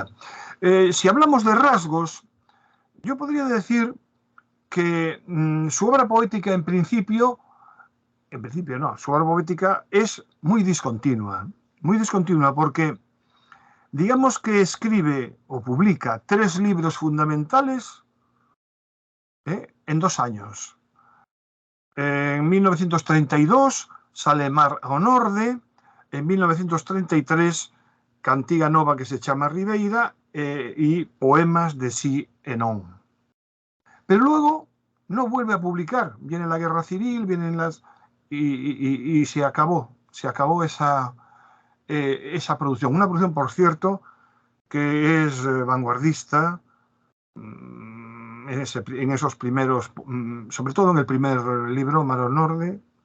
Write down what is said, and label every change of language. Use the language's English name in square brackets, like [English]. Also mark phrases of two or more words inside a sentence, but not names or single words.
[Spanish] Si hablamos de rasgos, yo podría decir que su obra poética en principio no, su obra poética es muy discontinua porque digamos que escribe o publica 3 libros fundamentales en 2 años. En 1932 sale Mar ao Norde, en 1933 Cantiga Nova que se chama Ribeira y Poemas de Si e Non. Pero luego no vuelve a publicar. Viene la guerra civil, y se acabó esa producción. Una producción, por cierto, que es vanguardista en esos primeros, sobre todo en el primer libro, Mar ao Norde.